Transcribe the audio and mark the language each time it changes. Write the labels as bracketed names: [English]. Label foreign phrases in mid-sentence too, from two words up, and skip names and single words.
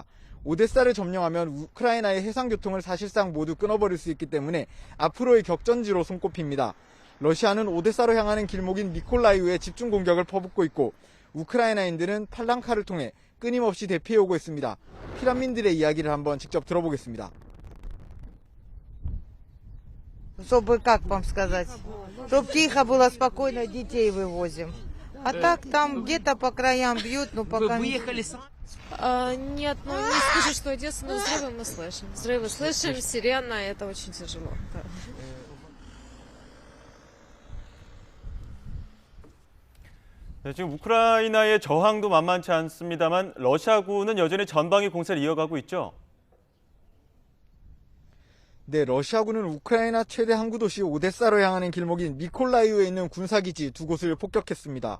[Korean] 오데사를 점령하면 우크라이나의 해상교통을 사실상 모두 끊어버릴 수 있기 때문에 앞으로의 격전지로 손꼽힙니다. 러시아는 오데사로 향하는 길목인 미콜라이우에 집중 공격을 퍼붓고 있고, 우크라이나인들은 팔랑카를 통해 끊임없이 대피해오고 있습니다. 피난민들의 이야기를 한번 직접 들어보겠습니다. [Russian] Чтобы, как вам сказать, чтобы тихо было, спокойно детей вывозим. А так там где-то по краям бьют, но пока... Вы выехали сами? Нет, ну не скажу, что Одесса, но взрывы мы слышим. Взрывы слышим, сирена, это очень тяжело. Да. [Korean] 네, 지금 우크라이나의 저항도 만만치 않습니다만 러시아군은 여전히 전방위 공세를 이어가고 있죠. 네, 러시아군은 우크라이나 최대 항구 도시 오데사로 향하는 길목인 미콜라이우에 있는 군사기지 두 곳을 폭격했습니다.